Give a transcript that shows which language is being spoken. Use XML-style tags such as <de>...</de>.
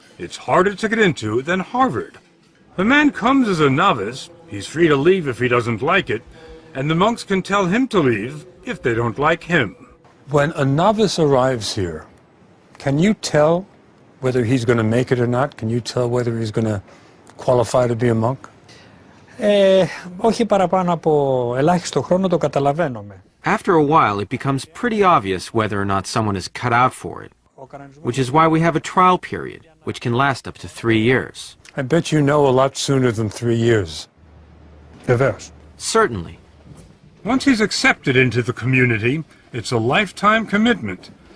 <en>It's harder to get into than Harvard. The man comes as a novice, he's free to leave if he doesn't like it, and the monks can tell him to leave if they don't like him. When a novice arrives here, can you tell whether he's going to make it or not? Can you tell whether he's going to qualify to be a monk?</en> <el>Όχι παραπάνω από ελάχιστο χρόνο το καταλαβαίνουμε.</el> <en>After a while, it becomes pretty obvious whether or not someone is cut out for it, which is why we have a trial period, which can last up to 3 years. I bet you know a lot sooner than 3 years. Perverse. Certainly. Once he's accepted into the community, it's a lifetime commitment.</en>